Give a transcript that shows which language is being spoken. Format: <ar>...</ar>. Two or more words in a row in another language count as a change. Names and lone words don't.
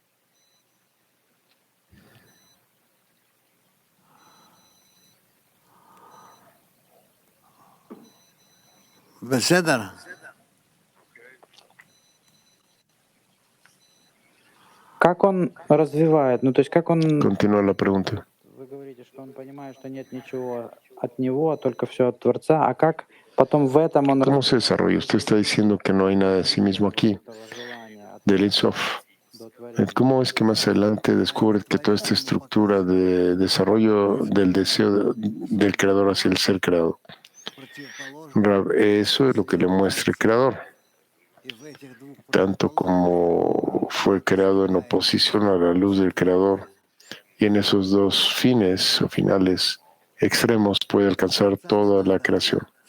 <he>בסדר.</he> <ru>Как он развивает? Ну, то есть как он...</ru> <es>Continúa la pregunta.</es> <ru>Вы говорите, что он понимает, что нет ничего от него, а только все от Творца. А как потом в этом он...</ru> <es>¿Cómo se desarrolla? Usted está diciendo que no hay nada de sí mismo aquí, del Insof. ¿Cómo es que más adelante descubre que toda esta estructura de desarrollo del deseo del creador hacia el ser creado? Eso es lo que le muestra el creador, tanto como fue creado en oposición a la luz del creador, y en esos dos fines o finales extremos puede alcanzar toda la creación.</es>